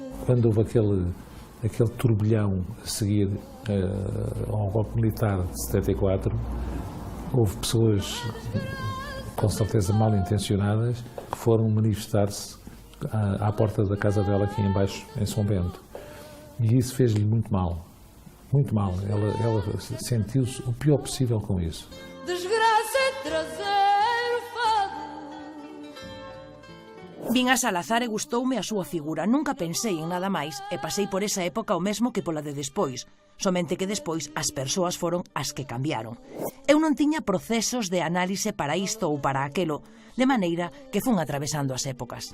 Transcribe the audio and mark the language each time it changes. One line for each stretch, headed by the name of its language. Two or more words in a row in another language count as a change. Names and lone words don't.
Portuguese: Quando houve aquele turbilhão a seguir ao golpe militar de 74, houve pessoas com certeza mal intencionadas que foram manifestar-se à porta da casa dela aqui embaixo, em São Bento. E isso fez-lhe muito mal. Muito mal. Ela sentiu-se o pior possível com isso. Desgraça é trazer o fado.
Galician: Vin a Salazar e gustoume a súa figura. Nunca pensei en nada máis e pasei por esa época o mesmo que pola de despois. Somente que despois as persoas foron as que cambiaron. Eu non tiña procesos de análise para isto ou para aquelo, de maneira que fun atravesando as épocas.